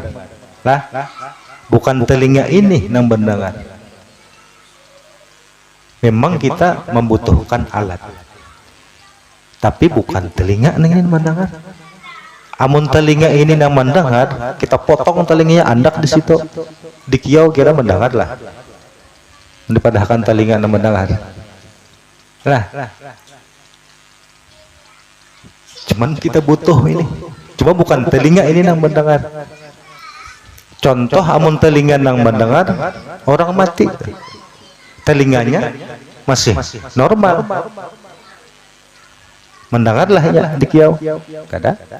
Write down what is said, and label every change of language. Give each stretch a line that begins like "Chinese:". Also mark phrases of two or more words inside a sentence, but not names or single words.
Indonesian: Lah bukan telinga ini yang mendengar. Memang kita membutuhkan alat, tapi bukan telinga yang mendengar.
Banjar: Amun telinga ini yang mendengar, kita potong telinganya andak di situ, di kiau kira mendengar lah. Dipadahkan telinga yang mendengar. Lah, cuman kita butuh ini. Cuma bukan telinga ini yang mendengar. Contoh amun telinga yang mendengar orang mati, telinganya masih normal, mendengarlah ya di kiau, kada.